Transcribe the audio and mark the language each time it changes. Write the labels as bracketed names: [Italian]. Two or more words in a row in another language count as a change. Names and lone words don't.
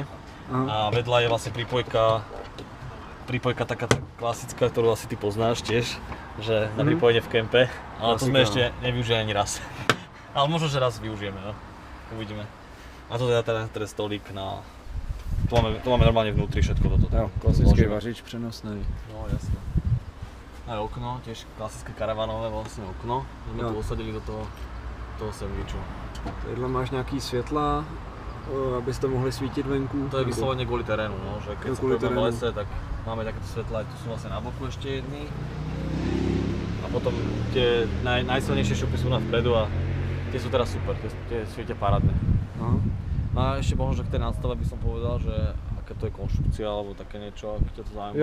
[Slovak] A vedľa je vlastne prípojka taká klasická, ktorú asi ty poznáš tiež, že na pripojenie v kempe, ale to sme ešte nevyužili ani raz. Ale možno, že raz využijeme, no. Uvidíme. A to teda stolík na... Tu máme normálne vnútri všetko toto. [Czech] Jo, klasický vařič přenosný. [Slovak] No jasne. Aj okno, tiež klasické karavanové vlastne okno. Sme tu osadili do toho sandviču. [Czech] Tadyhle máš nějaký světla, abyste mohli svítit venku? [Slovak] To je vyslovene kvôli terénu, no, že keď sa pôjdeme v lese, tak máme takéto svetlá, tu sú vlastne na boku ešte jedny. A potom tie najsilnejšie šupy sú na vpredu a tie sú teraz super, tie svietia parádne. No a ešte možno, že k tej nadstave by som povedal, že aká to je konštrukcia alebo také niečo, ak ťa to zaujíma.